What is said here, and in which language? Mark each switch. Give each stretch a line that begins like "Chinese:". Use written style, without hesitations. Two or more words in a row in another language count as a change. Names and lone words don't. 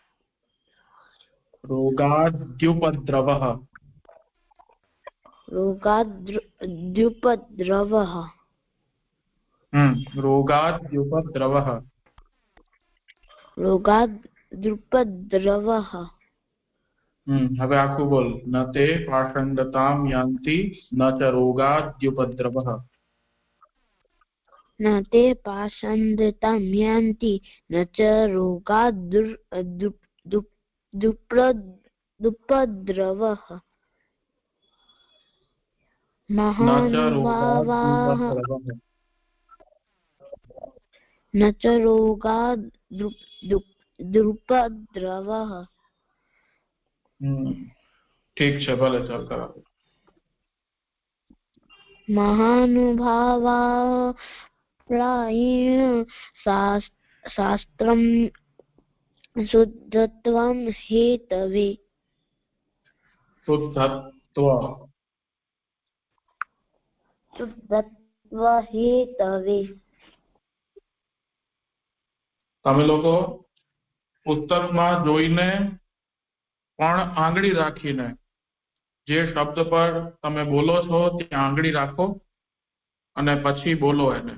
Sanskrit: रोगाद्युपद्रवः रोगाद्युपद्रवः रोगाद्युपद्रवः रोगादुपद्रवः
Gujarati: હવે આખું બોલ.
Sanskrit: ન તે પાષંડતામ યાન્તિ ન ચ રોગાદ્યુપદ્રવઃ. न ते पाषण्डतां यान्ति न च रोगादुपद्रवः महानुभावाः न च रोगादुपद्रवः.
Hindi: ठीक है,
Gujarati: ભલે ચલ કરા.
Sanskrit: महानुभावाः प्रायेण शास्त्रं शुद्धत्वं हेतवे. શુદ્ધત્વ હેતવે.
Gujarati: તમે લોકો પુસ્તકમાં જોઈને પણ આંગળી રાખીને જે શબ્દ પર તમે બોલો છો ત્યાં આંગળી રાખો અને પછી બોલો એને.